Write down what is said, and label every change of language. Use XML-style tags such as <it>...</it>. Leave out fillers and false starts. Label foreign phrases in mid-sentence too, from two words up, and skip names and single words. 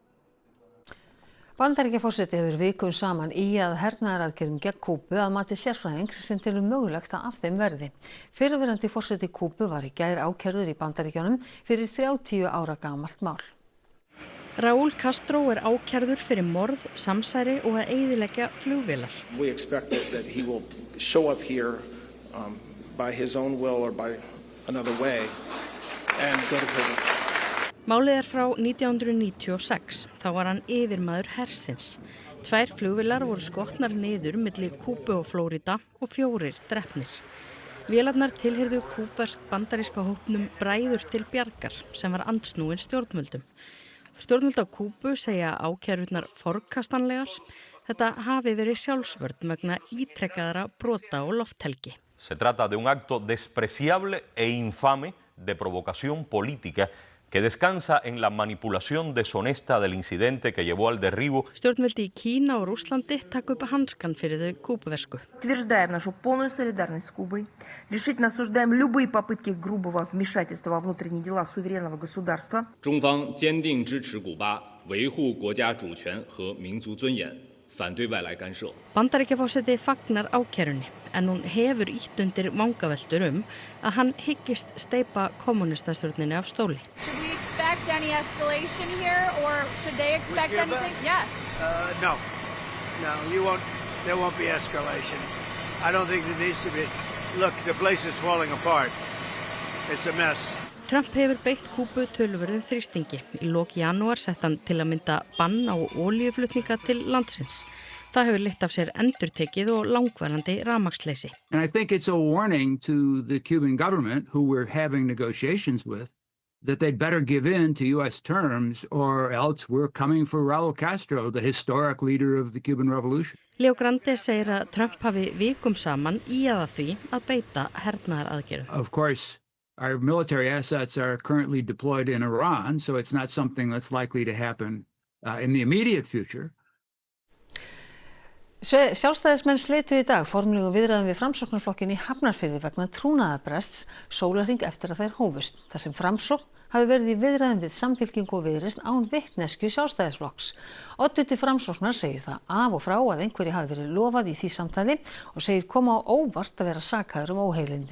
<is>Bandaríkjaforseti hefur vikum saman ýjað hernaðaraðgerðum gegn Kúbu að mati sérfræðings sem telur mögulegt að af þeim verði. Fyrrverandi forseti Kúbu var í gær ákærður í Bandaríkjunum fyrir 30 ára gamalt mál. Raúl Castro ákærður fyrir morð, samsæri og að eyðileggja flugvélar.</is> <en>We expect that he will show up here by his own will or by another way and go to prison.</en> <is>Málið frá 1996, þá var hann yfirmaður hersins. 2 flugvélar voru skotnar niður milli Kúbu og Flórída og 4 drepnir. Vélarnar tilheyrðu kúbversk-bandaríska hópnum Bræður til bjargar sem var andsnúin stjórnvöldum. Stjórnvöld á Kúbu segja ákærurnar forkastanlegar. Þetta hafi verið sjálfsvörn vegna ítrekkaðra brota og lofthelgi.</is> <es>Se trata de un acto despreciable e infame de provocación política que descansa en la manipulación deshonesta del incidente que llevó al derribo.</es> <is>Stjórnvöldi í Kína og Rússlandi taka upp hanskan fyrir þau kúbuversku.</is> <ru>Утверждаем нашу полную солидарность с Кубой, решительно осуждаем любые попытки грубого вмешательства во внутренние дела суверенного государства.</ru> <zh>中方坚定支持古巴维护国家主权和民族尊严，反对外来干涉.</zh> <is>Bandaríkjaforseti fagnar ákærunni, en hún hefur ýtt undir vangaveltur að hann hyggist steypa kommúnistastjórninni af stóli.</is> <en>Should we expect any escalation here, or should they expect anything? Yes. No, there won't be escalation. I don't think there needs to be. Look, the place is falling apart. It's a mess.</en> <is>Trump hefur beitt Kúbu töluverðum þrýstingi. Í lok janúar sett hann til að mynda bann á olíuflutninga til landsins. Það hefur leitt af sér endurtekið og langvarandi rafmagnsleysi.</is> <en>And I think it's a warning to the Cuban government, who we're having negotiations with, that they'd better give in to U.S. terms, or else we're coming for Raúl Castro, the historic leader of the Cuban Revolution.</en> <is>Leo Grande segir að Trump hafi vikum saman að því að beita hernaðaraðgerðum.</is> <en>Of course, our military assets are currently deployed in Iran, so it's not something that's likely to happen in the immediate future.</en> <is>Sjálfstæðismenn slitu í dag formlegu viðræðum við Framsóknarflokkinn í Hafnarfirði vegna trúnaðarbrests sólarhring eftir að þær hófust. Þar sem Framsókn hafi verið í viðræðum við Samfylkingu og Viðreisn án vitneskju Sjálfstæðisflokks. Oddviti Framsóknar segir það af og frá að einhverju hafi verið lofað í því samtali og segir koma á óvart að vera sakaður óheilindi.</is>